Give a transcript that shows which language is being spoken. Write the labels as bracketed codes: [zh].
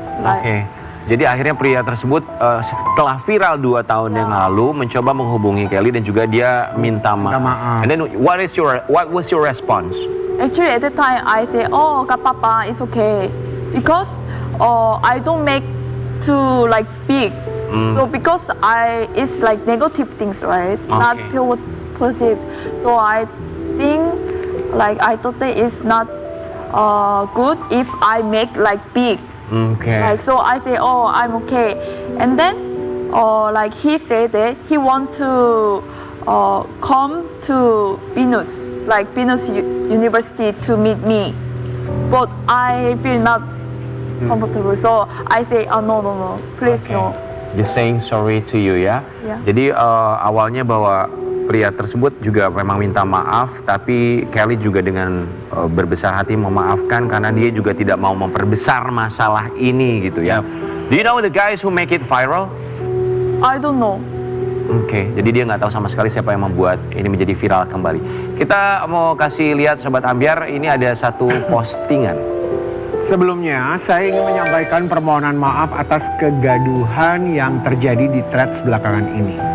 [id] Like, Oke. Jadi akhirnya pria tersebut setelah viral 2 tahun yang lalu mencoba menghubungi Kelly dan juga dia minta maaf. [en] And then what was your response? Actually, at the time I say, oh, [id] kapapa, [en] it's okay, because I don't make too like big. So because it's like negative things, right? Not positive. So I think like I thought that it's not good if I make like big. [id] Oke. [en] Like so I say, oh, I'm okay. And then like he said that he want to come to Venus, like Venus University to meet me. But I feel not comfortable. So I say, oh, no, please no. Just saying sorry to you ya. Yeah. [id] Jadi awalnya bahwa pria tersebut juga memang minta maaf, tapi Kelly juga dengan berbesar hati memaafkan karena dia juga tidak mau memperbesar masalah ini gitu ya. [en] Do you know the guys who make it viral? I don't know. [id] Oke, jadi dia nggak tahu sama sekali siapa yang membuat ini menjadi viral kembali. Kita mau kasih lihat Sobat Ambyar, ini ada satu postingan. Sebelumnya, saya ingin menyampaikan permohonan maaf atas kegaduhan yang terjadi di threads belakangan ini.